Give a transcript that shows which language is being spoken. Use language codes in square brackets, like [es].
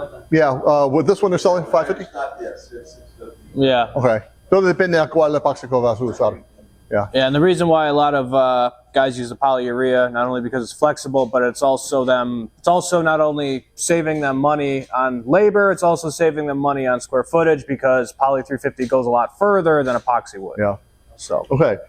[en] Yeah, with this one they're selling $5.50? Yes, $6.50. Yeah. Okay. [es] Todo depende a cuál epóxico vas a usar. [en] Yeah. Yeah, and the reason why a lot of guys use the polyurea, not only because it's flexible, but it's also not only saving them money on labor, it's also saving them money on square footage because poly 350 goes a lot further than epoxy would. Yeah. So okay.